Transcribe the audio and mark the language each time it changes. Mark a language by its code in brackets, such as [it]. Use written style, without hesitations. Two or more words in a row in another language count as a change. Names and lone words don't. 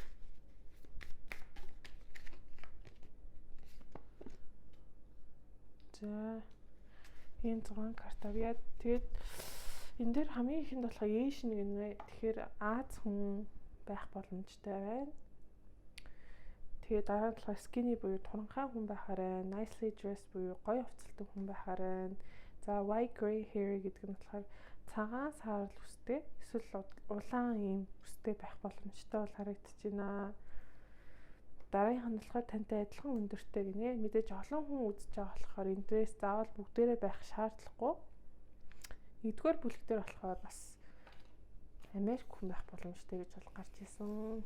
[mn] За энэ 6 карт авъя. Тэгээд энэ дээр хамгийн ихэнд болохоор Asian гэнэ. Тэгэхээр Аз хүн байх боломжтой байна. Тэгээ дараа нь болохоор skinny буюу туранхай хүн байхаар байна. [en] Nicely dressed [mn] буюу гоё хувцалтай хүн байхаар байна. За [en] white gray hair [mn] гэдэг нь болохоор цагаан саарал үстэй эсвэл улаан ийм үстэй байх боломжтой бол харагдаж байна. Дараагийнх нь болохоор тантай адилхан өндөртэй гинэ. Мэдээж олон хүн үзэж байгаа болохоор энэ дресс заавал бүгдээрээ байх шаардлагагүй. Нэгдүгээр бүлэг дээр болохоор бас Америк хүн байх боломжтой гэж бол гарч ирсэн.